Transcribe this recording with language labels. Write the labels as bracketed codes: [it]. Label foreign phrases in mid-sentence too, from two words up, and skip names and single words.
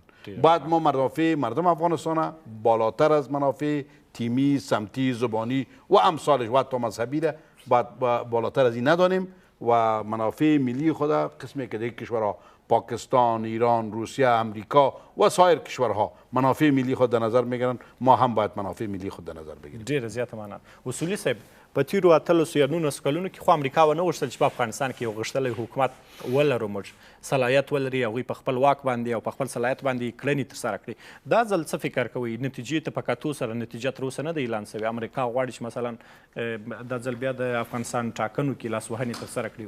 [fa] بعد ما منافع مردم افغانستان بالاتر از منافع تیمی، سمتی، زبانی و امثالش و حتی مذهبی را بالاتر از این ندانیم و منافع ملی خود قسمی که دیگه کشورها پاکستان، ایران، روسیه، امریکا و سایر کشورها منافع ملی خود در نظر میگیرن، ما هم باید منافع ملی خود در نظر بگیریم. [ps] ډیره زیاته مننه. اصولي صاحب په تیرو اتلسو یا 19 کلونو کې خو امریکا ونه غوښتل چې په افغانستان کې یو غښتلی حکومت ولرو، موږ صلاحیت ولري، هغوی په خپل واک باندې او په خپل صلاحیت باندې کړنې ترسره کړي. دا ځل څه فکر کوئ؟ نتیجې ته په کتو سره نتیجه تر اوسه نه ده اعلان شوې. امریکا غواړي چې مثلا دا ځل بیا د افغانستان ټاکنو کې لاسوهنې ترسره کړي.